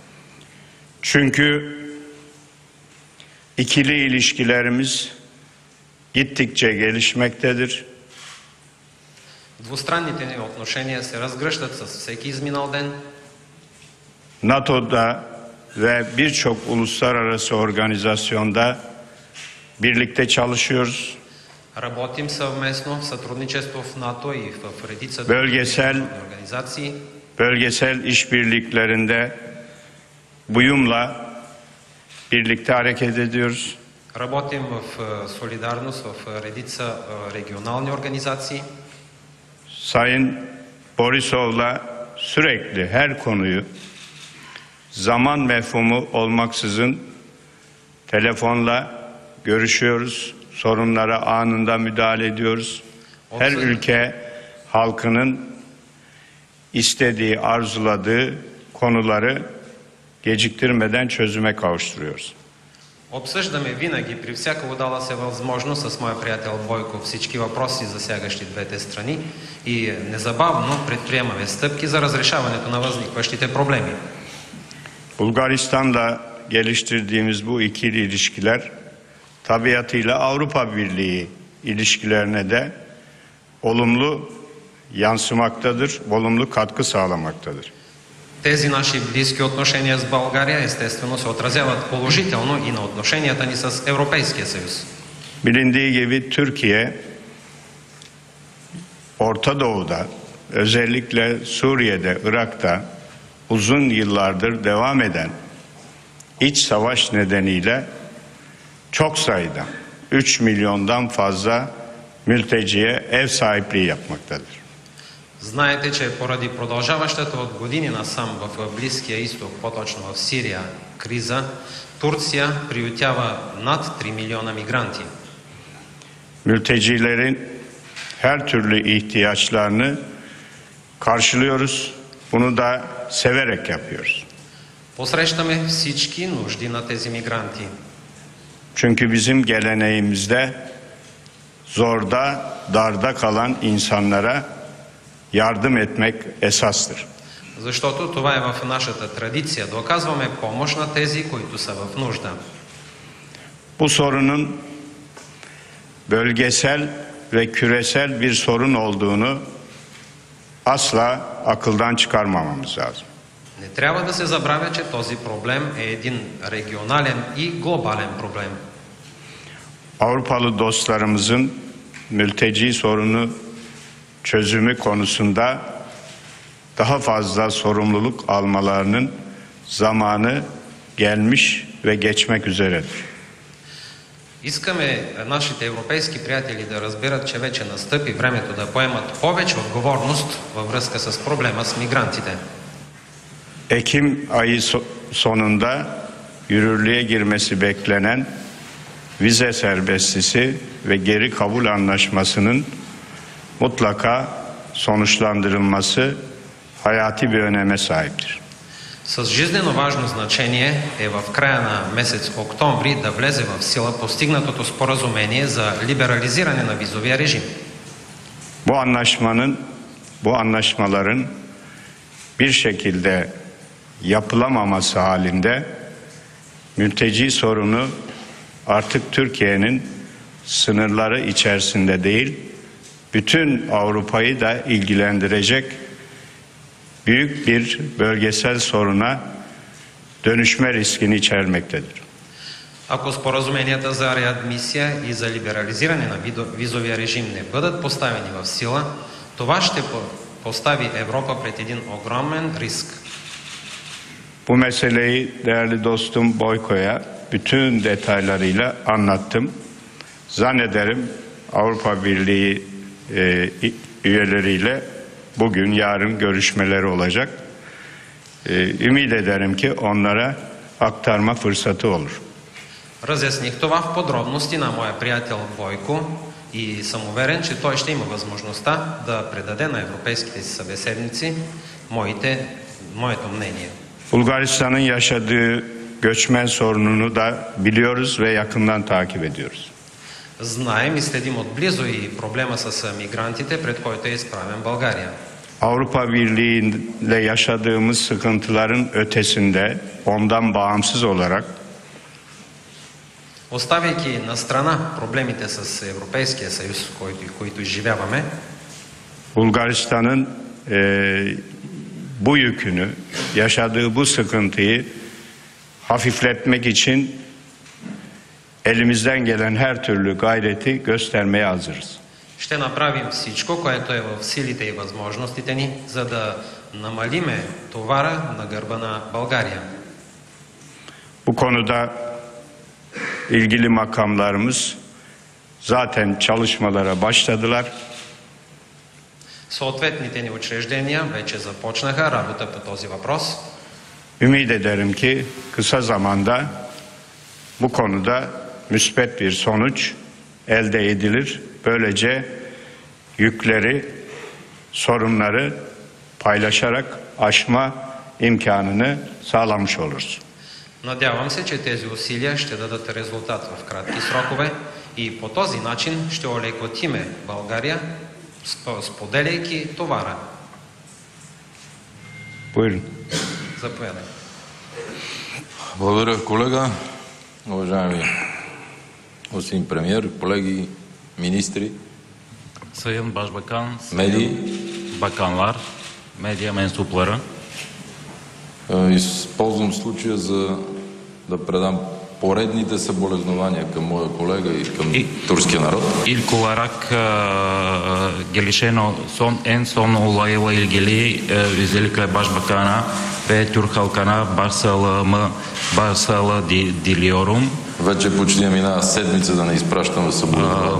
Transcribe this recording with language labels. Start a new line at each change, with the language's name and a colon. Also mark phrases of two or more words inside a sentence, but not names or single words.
Turkish: Çünkü ikili ilişkilerimiz gittikçe gelişmektedir.
Bulgarian: Двустранните ни отношения се разгръщат с всеки изминал ден.
Turkish: NATO'da ve birçok uluslararası organizasyonda birlikte çalışıyoruz.
Bulgarian: Работим съвместно в сътрудничество в НАТО и в редица
Turkish: Bölgesel
Bulgarian: организации.
Turkish: Bölgesel işbirliklerinde buyumla birlikte hareket ediyoruz.
Bulgarian: Работим в солидарност в редица регионални организации.
Turkish: Sayın Borisov'la sürekli her konuyu zaman mefhumu olmaksızın telefonla görüşüyoruz. Sorunlara anında müdahale ediyoruz. Her ülke halkının istediği, arzuladığı konuları geciktirmeden çözüme kavuşturuyoruz.
Bulgarian: Обсъждаме винаги при всяка удала се възможност с моя приятел Бойко всички въпроси, засягащи двете страни и незабавно предприемаме стъпки за разрешаването на възникващите проблеми.
Turkish: Bulgaristan'la geliştirdiğimiz bu ikili ilişkiler tabiatıyla Avrupa Birliği ilişkilerine de olumlu yansımaktadır, olumlu katkı sağlamaktadır.
Bulgarian: Тези наши близки отношения с България естествено се отразяват положително и на отношенията ни с Европейския съюз.
Turkish: Bilindiği gibi Türkiye, Orta Doğu'da, özellikle Suriye'de, Irak'ta uzun yıllardır devam eden iç savaş nedeniyle çok sayıda 3 milyondan fazla mülteciye ev sahipliği yapmaktadır.
Bulgarian: Знаете, че поради продължаващата от години насам в Близкия изток, по-точно в Сирия, криза, Турция приютява над 3 милиона мигранти.
Turkish: Mültecilerin her türlü ihtiyaçlarını karşılıyoruz. Bunu da severek yapıyoruz.
Bulgarian: Посрещаме всички нужди на тези мигранти.
Turkish: Çünkü bizim geleneğimizde zorda, darda kalan insanlara yardım etmek esastır.
Bulgarian: Защото това е в нашата традиция да оказваме помощ на тези, които са в нужда.
Turkish: Bu sorunun bölgesel ve küresel bir sorun olduğunu asla akıldan çıkarmamamız lazım.
Bulgarian: Не трябва да се забравя, че този проблем е един регионален и глобален проблем.
Turkish: Avrupalı dostlarımızın mülteci sorunu çözümü konusunda daha fazla sorumluluk almalarının zamanı gelmiş ve geçmek üzeredir.
Bulgarian: Искаме нашите европейски приятели да разберат, че вече настъпи времето да поемат повече отговорност във връзка с проблема с мигрантите.
Turkish: Ekim ayı sonunda yürürlüğe girmesi beklenen vize serbestisi ve geri kabul anlaşmasının mutlaka sonuçlandırılması hayati bir öneme sahiptir.
Bulgarian: С жизнено важно значение е в края на месец октомври да влезе в сила постигнатото споразумение за либерализиране на визовия режим.
Turkish: Bu anlaşmaların bir şekilde yapılamaması halinde mülteci sorunu artık Türkiye'nin sınırları içerisinde değil, bütün Avrupa'yı da ilgilendirecek büyük bir bölgesel soruna dönüşme riskini içermektedir.
Bulgarian: Ако споразуменията за реадмисия и за либерализиране на визовия режим не бъдат поставени в сила, това ще постави Европа пред един огромен риск.
Turkish: Bu meseleyi değerli dostum Boyko'ya bütün detaylarıyla anlattım. Zannederim Avrupa Birliği üyeleriyle bugün, yarın görüşmeleri olacak. Ümit ederim ki onlara aktarma fırsatı olur.
Bulgarian: Разясних това в подробности на моя приятел Бойко и съм уверен, че той ще има възможността да предаде на европейските си събеседници моето мнение.
Turkish: Bulgaristan'ın yaşadığı göçmen sorununu da biliyoruz ve yakından takip ediyoruz.
Bulgarian: Знаем и следим отблизо и проблема с мигрантите, пред който е изправен България.
Turkish: Avrupa Birliği'yle yaşadığımız sıkıntıların ötesinde, ondan bağımsız olarak
Bulgarian: Оставяйки на страна проблемите с Европейския съюз, в които изживяваме,
Turkish: Bulgaristan'ın bu yükünü, yaşadığı bu sıkıntıyı hafifletmek için elimizden gelen her türlü gayreti göstermeye hazırız.
Bulgarian: ще направим всичко, което е в силите и възможностите ни, за да намалиме товара на гърба на България.
Turkish: Bu konuda ilgili makamlarımız zaten çalışmalara başladılar.
Bulgarian: Съответните ни учреждения вече започнаха работа по този въпрос.
Turkish: Ümit ederim ki kısa zamanda bu konuda müspet bir sonuç elde edilir. Böylece yükleri, sorunları paylaşarak aşma imkanını sağlamış oluruz.
Bulgarian: Надявам се, че тези усилия ще дадат резултат в кратки срокове и по този начин ще олекотиме България, споделяйки товара.
Turkish: Buyurun.
Bulgarian: Заповядай. Благодаря, колега. Уважаеми господин премиер, колеги, ministri,
Turkish: Sayın Başbakan,
Bulgarian: медии,
Turkish: bakanlar, medya mensupları,
Bulgarian: използвам случая за да предам поредните съболезнования към моя колега и към турския народ.
Turkish: ilk olarak gelişen en son olayla ilgili özellikle Başbakan'a ve Türk halkına başsağlığı diliyorum.
Bulgarian: Вече почти минава седмица да не изпращаме съболезнования.